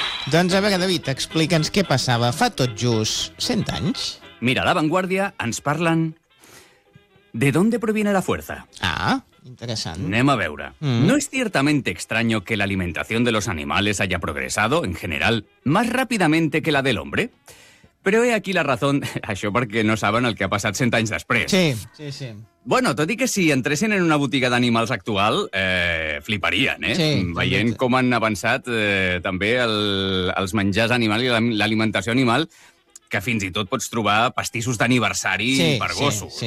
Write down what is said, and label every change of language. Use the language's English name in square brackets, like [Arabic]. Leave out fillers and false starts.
[Catalan] Doncs a veure, David, explica'ns què passava fa tot just 100 anys. Mira, a La Vanguardia ens parlen... [Spanish] ¿De dónde proviene la fuerza? Ah, interesante. [Catalan] Anem a veure. [Spanish] ¿No es ciertamente extraño que la alimentación de los animales haya progresado, en general, más rápidamente que la del hombre? [Catalan] Però [Spanish] he aquí la razón, [Catalan] això perquè no saben el que ha passat 100 anys després. Sí, sí, sí. Bueno, tot i que si entressin en una botiga d'animals actual, fliparien, eh? Sí, veient com han avançat també els menjars animals i l'alimentació animal, que fins i tot pots trobar pastissos d'aniversari per gossos.